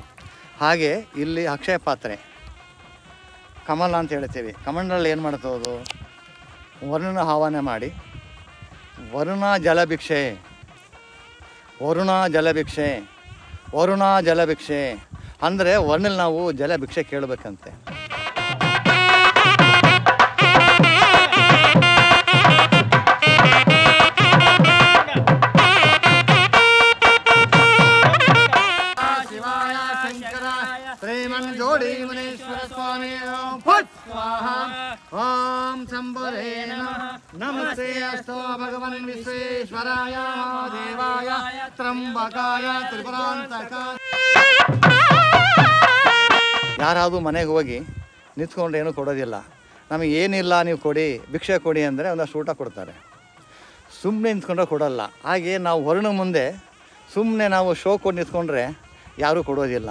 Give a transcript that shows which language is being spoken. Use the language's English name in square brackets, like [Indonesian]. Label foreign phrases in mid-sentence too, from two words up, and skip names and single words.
[Kannada] ಹಾಗೆ ಇಲ್ಲಿ ಅಕ್ಷಯ ಪಾತ್ರೆ ಕಮಲ ಅಂತ ಹೇಳ್ತೀವಿ. ಕಮಂಡಲ್ಲಿ ಏನು ಮಾಡ್ತೋದು, ವರುಣ ಆಹ್ವಾನ ಮಾಡಿ ವರುಣ ಜಲಭಿಕ್ಷೆ ವರುಣ ಜಲಭಿಕ್ಷೆ ವರುಣ ಜಲಭಿಕ್ಷೆ ಅಂದರೆ ವರ್ಣಲ್ಲಿ ನಾವು ಜಲಭಿಕ್ಷೆ ಕೇಳಬೇಕಂತೆ. [Sanskrit] जोड़ी मुनीश्वर स्वामी ओम फट स्वाहा ओम शंभुरे नमः नमस्ते अस्तु भगवन् विश्वेश्वराय महादेवाय त्र्यंबकाय त्रिपुरांतकाय. [Kannada] ಯಾರಾದರೂ ಮನೆಗೆ ಹೋಗಿ ನಿಂತ್ಕೊಂಡು ಏನೂ ಕೊಡೋದಿಲ್ಲ. ನಮಗೆ ಏನಿಲ್ಲ ನೀವು ಕೊಡಿ, ಭಿಕ್ಷೆ ಕೊಡಿ ಅಂದರೆ ಒಂದಷ್ಟು ಊಟ ಕೊಡ್ತಾರೆ. ಸುಮ್ಮನೆ ನಿಂತ್ಕೊಂಡ್ರೆ ಕೊಡೋಲ್ಲ. ಹಾಗೆ ನಾವು ಹೊರಣ ಮುಂದೆ ಸುಮ್ಮನೆ ನಾವು ಶೋ ಕೊಟ್ಟು ನಿಂತ್ಕೊಂಡ್ರೆ ಯಾರೂ ಕೊಡೋದಿಲ್ಲ.